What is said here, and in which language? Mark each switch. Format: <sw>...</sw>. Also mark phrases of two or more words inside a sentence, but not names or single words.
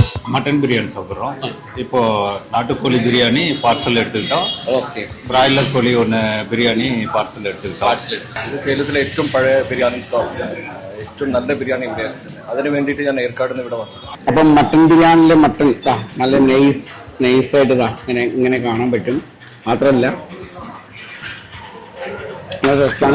<ta>மட்டன் பிரியாணி சாப்பிட்றோம். இப்போ நாட்டுக்கோழி பிரியாணி பார்சல் எடுத்துக்கிட்டோം.</ta> <ml>ഓക്കെ. ബ്രോയിലർ കോഴി ഒന്ന് ബിരിയാണി പാർസൽ എടുത്തുകിട്ടോ. ഇത് സേലത്തിലെ ഏറ്റവും പഴയ ബിരിയാണി സ്റ്റോൾ, ഏറ്റവും നല്ല ബിരിയാണി ഇവിടെയാണ്. അതിന് വേണ്ടിയിട്ട് ഞാൻ ഏർക്കാട് നിന്ന് ഇവിടെ വന്നു. അപ്പം മട്ടൻ ബിരിയാണിയിലെ മട്ടൻ നല്ല നൈസായിട്ട് ഇങ്ങനെ കാണാൻ പറ്റും. മാത്രമല്ല നല്ല രസമാണ്.</ml>